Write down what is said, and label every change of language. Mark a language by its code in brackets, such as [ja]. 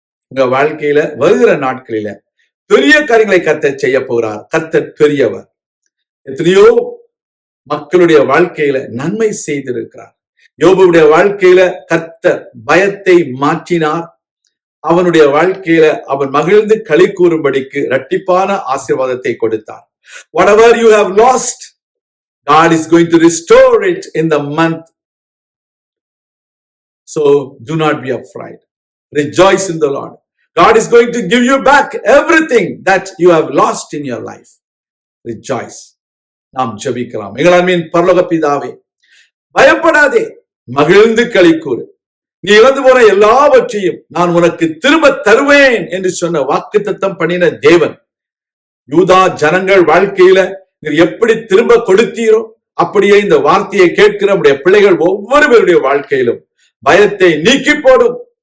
[ta] உங்க வாழ்க்கையில வருகிற நாட்களில பெரிய காரியங்களை கர்த்தர் செய்ய போகிறார். கர்த்தர் பெரியவர். எத்தனையோ மக்களுடைய வாழ்க்கையில நன்மை செய்திருக்கிறார். யோபுடைய வாழ்க்கையில கர்த்தர் பயத்தை மாற்றினார். அவனுடைய வாழ்க்கையில அவன் மகிழ்ந்து களி கூறும்படிக்கு இரட்டிப்பான ஆசீர்வாதத்தை கொடுத்தார். [en] Whatever you have lost, God is going to restore it in the month. So do not be afraid. Rejoice in the Lord. God is going to give you back everything that you have lost in your life. Rejoice. [ta] நாம் ஜெபிக்கலாம். எங்களின் பரலோக பிதாவே, பயப்படாதே, மகிழ்ந்து களி கூறு. நீ இழந்து போன எல்லாவற்றையும் நான் உனக்கு திரும்ப தருவேன் என்று சொன்ன வாக்குத்தத்தம் பண்ணின தேவன், யூதா ஜனங்கள் வாழ்க்கையில நீர் எப்படி திரும்ப கொடுத்தீரோ அப்படியே இந்த வார்த்தையை கேட்கிற நம்முடைய பிள்ளைகள் ஒவ்வொரு பேருடைய வாழ்க்கையிலும் பயத்தை நீக்கி போடும்.